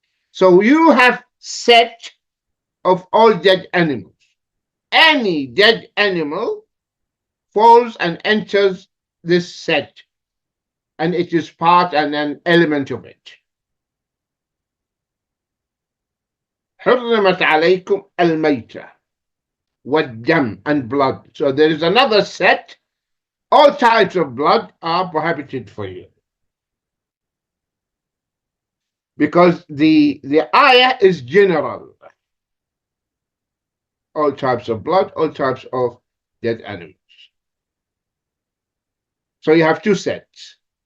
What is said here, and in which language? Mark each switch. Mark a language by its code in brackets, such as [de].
[en] So you have set of all dead animals. Any dead animal falls and enters this set, and it is part and an element of it. [ar] حرمت عليكم الميتة والدم, [en] and blood. So there is another set. All types of blood are prohibited for you. Because the ayah is general. All types of blood, all types of dead animals. So you have two sets.